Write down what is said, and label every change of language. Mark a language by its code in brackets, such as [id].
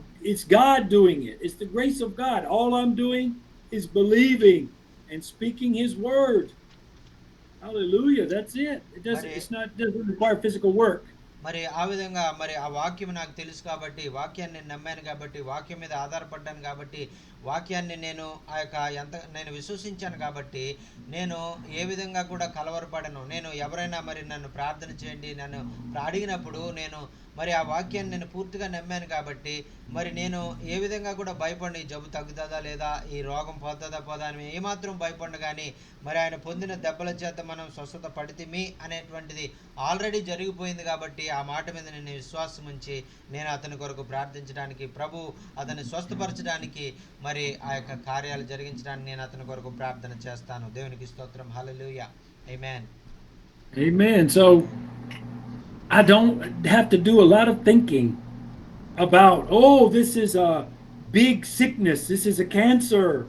[en] It's God doing it. It's the grace of God. All I'm doing is believing and speaking His word. Hallelujah. That's it. Doesn't require physical work. [te] మరి ఆ విధంగా మరి ఆ వాక్యం నాకు తెలుసు కాబట్టి, వాక్యాన్ని నమ్మాను కాబట్టి, వాక్యం మీద ఆధారపడ్డాను కాబట్టి, వాక్యాన్ని నేను నేను విశ్వసించాను కాబట్టి నేను ఏ విధంగా కూడా కలవరపడను. నేను ఎవరైనా మరి నన్ను ప్రార్థన చేయండి నన్ను అడిగినప్పుడు నేను మరి ఆ వాక్యాన్ని నేను పూర్తిగా నమ్మాను కాబట్టి మరి నేను ఏ విధంగా కూడా భయపడి జబ్బు తగ్గుతుందా లేదా, ఈ రోగం పోతుందా పోదా అని ఏమాత్రం భయపడను. కానీ మరి ఆయన పొందిన దెబ్బల చేత మనం స్వస్థత పడితిమి అనేటువంటిది ఆల్రెడీ జరిగిపోయింది కాబట్టి ఆ మాట మీద నేను విశ్వాసం ఉంచి నేను అతని కొరకు ప్రార్థించడానికి, ప్రభు అతన్ని స్వస్థపరచడానికి, మరి ఆ యొక్క కార్యాలు జరిగించడానికి నేను అతని కొరకు ప్రార్థన చేస్తాను. దేవునికి స్తోత్రం. హల్లెలూయా. ఆమేన్. [en] Amen. So I don't have to do a lot of thinking about, this is a big sickness. This is a cancer.